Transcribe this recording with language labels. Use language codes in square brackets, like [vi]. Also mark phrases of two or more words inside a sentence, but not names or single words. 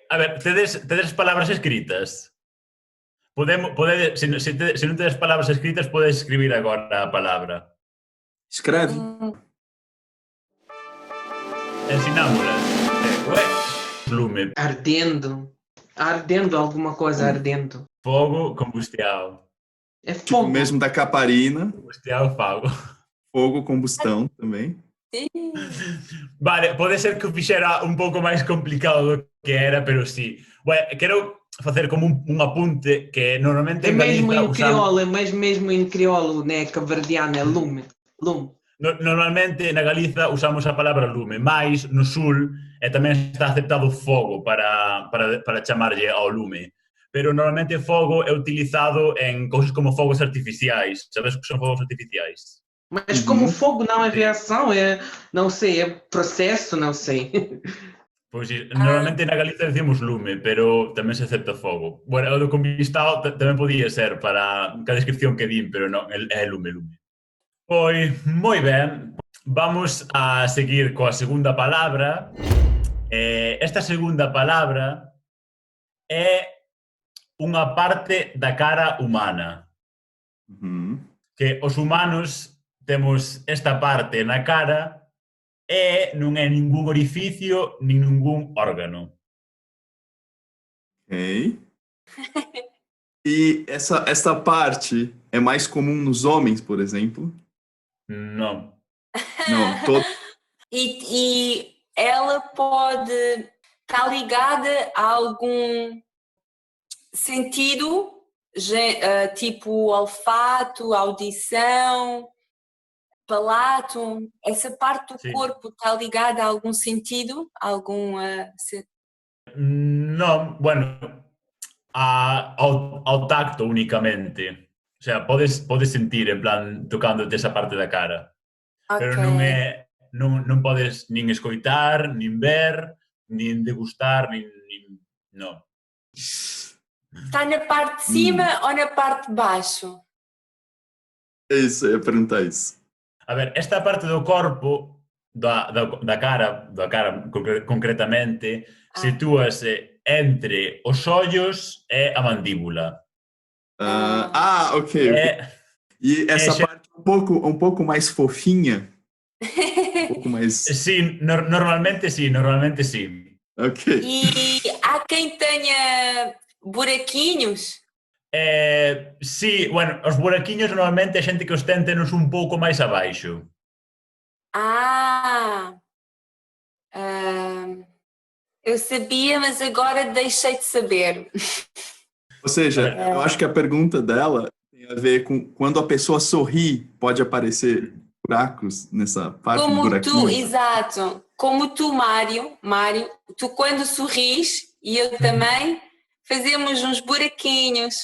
[gl] A ver, tedes palabras escritas? Se non tedes palabras escritas, podes escribir agora a palabra. [pt] Escreve. [gl] Ensinámolas. Lume, [pt] Ardendo alguma coisa, ardendo. fogo, combustião. É Tipo fogo. mesmo da Caparina. Combustião, fogo. Fogo, combustão também. [gl] Vale, pode ser que o fixera un pouco máis complicado do que era, pero sí. Bueno, quero facer como un apunte que normalmente [pt] É mesmo em [gl] usamos... [pt] crioulo, é mesmo em crioulo, né? Caverdiano, é lume. Lume. [gl] Normalmente na Galiza usamos a palabra lume, mais no sul tamén está aceptado fogo para chamarlle ao lume. Pero normalmente fogo é utilizado en cousas como fogos artificiais. Sabes o que son fogos artificiais? [pt] Mas como fogo não é reação, não sei, é processo, não sei. [gl] Pois normalmente na Galiza decimos lume, pero tamén se acepta fogo. Bueno, o do combustao tamén podía ser para a descripción que din, pero non, é lume. Pois, moi ben, vamos a seguir coa segunda palabra. Esta segunda palabra é unha parte da cara humana. Que os humanos temos esta parte na cara e non é ningún orificio nin ningún órgano. Ok. [pt] E essa parte é mais comum nos homens, por exemplo? [gl] Non. [pt] Não, todo... E ela pode estar ligada a algum sentido, tipo olfato, audição, palato. Essa parte do corpo está ligada a algum sentido? [gl] Non, bueno, ao tacto únicamente. O sea, podes sentir, en plan, tocándote esa parte da cara. Pero non podes nin escoitar, nin ver, nin degustar, nin non. [pt] Está na parte de cima ou na parte de baixo? É isso, eu ia perguntar isso. [gl] A ver, esta parte do corpo, da cara concretamente, sitúase entre os ollos e a mandíbula. Ok. [pt] E essa parte um pouco mais fofinha? Um pouco mais... Sim, normalmente sim. Ok. E há quem tenha buraquinhos? [gl] Sí, bueno, os buraquiños normalmente a xente que os ten tenos un pouco máis abaixo. [pt] Eu sabia, mas agora deixei de saber. Ou seja, eu acho que a pergunta dela tem a ver com quando a pessoa sorri, pode aparecer buracos nessa parte do buraquinho. Como tu, exato. Como tu, Mário, tu quando sorris, e eu também, fazemos uns buraquinhos.